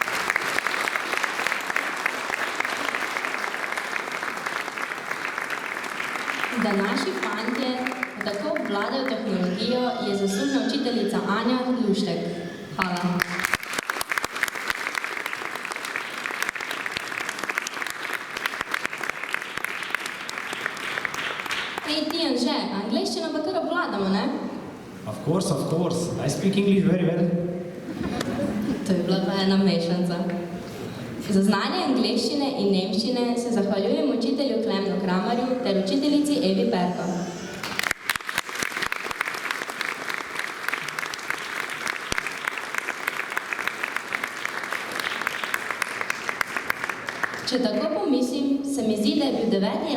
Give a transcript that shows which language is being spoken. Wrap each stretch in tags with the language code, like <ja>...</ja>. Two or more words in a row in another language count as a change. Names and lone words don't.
<sl>Da naši fantje tako obvladajo tehnologijo, je zaslužna učiteljica Anja Luštek. Hvala. Ej, ti Anže, angleščino pa kar obvladamo, ne?</sl> <en>Of course. I speak English very well.</en> <sl>To je bila pa ena mešanca. Za znanje angleščine in nemščine se zahvaljujem učitelju Klemnu Kramarju ter učiteljici Evi Perko. Če tako pomislim, se mi zdi, da je bil 9.</sl>